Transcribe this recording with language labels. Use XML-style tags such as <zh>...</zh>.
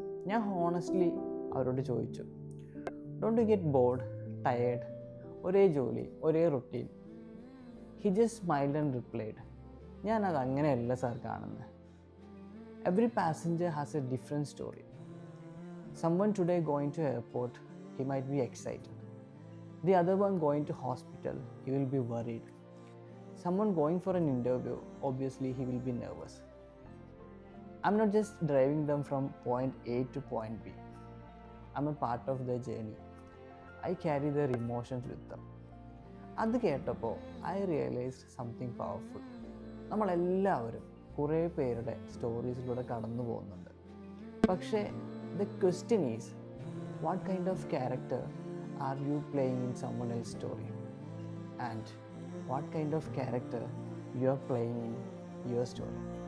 <ml>ഞാൻ ഹോണസ്റ്റ്ലി അവരോട് ചോദിച്ചു,</ml> <en>Don't you get bored, tired?</en> <ml>ഒരേ ജോലി, ഒരേ routine.</ml> <en>he just smiled and replied,</en> <ml>ഞാനത് അങ്ങനെയല്ല സാർ കാണുന്നത്.</ml> <en>Every passenger has a different story. Someone today going to airport, he might be excited. The other one going to hospital, he will be worried. Someone going for an interview, obviously he will be nervous. I'm not just driving them from point A to point B. I'm a part of their journey. I carry their emotions with them.</en> <ml>അത് കേട്ടപ്പോൾ</ml> <en>I realised something powerful.</en> <ml>നമ്മളെല്ലാവരും കുറേ പേരുടെ സ്റ്റോറീസിലൂടെ കടന്നു പോകുന്നുണ്ട്.</ml> <en>പക്ഷേ the question is, what kind of character are you playing in someone else's story? And what kind of character you are playing in your story?</en>